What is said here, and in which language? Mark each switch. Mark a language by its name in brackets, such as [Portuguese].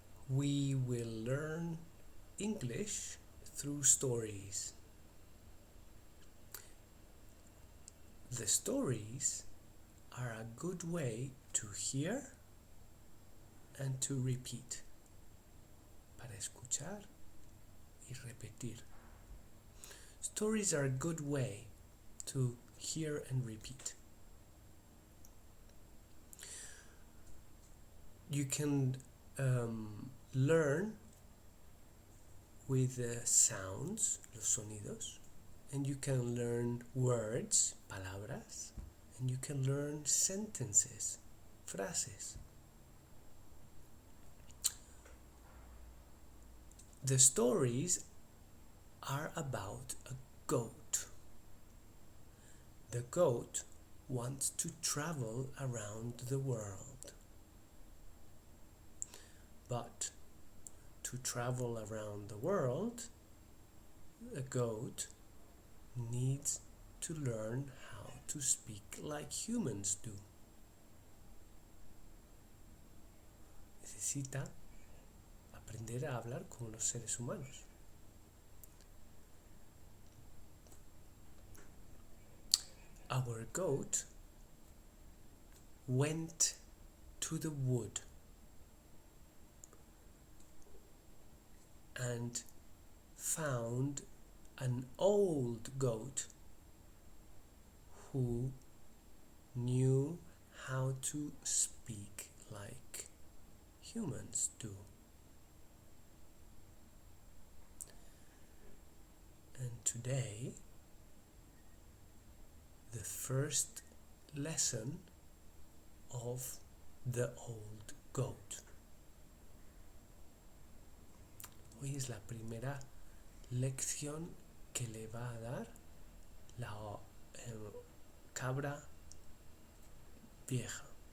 [English] We will learn English through stories. The stories are a good way to hear and to repeat. [Spanish] Para escuchar y repetir. [English] Stories are a good way to hear and repeat. You can learn with sounds, [Spanish] los sonidos, [English] and you can learn words, palabras, and you can learn sentences, frases. The stories are about a goat. The goat wants to travel around the world. But to travel around the world, a goat needs to learn how to speak like humans do. [Spanish] Necesita aprender a hablar como los seres humanos. [English] Our goat went to the wood and found an old goat who knew how to speak like humans do. And today, the first lesson of the old goat. [Spanish] Hoy es la primera lección que le va a dar la cabra vieja.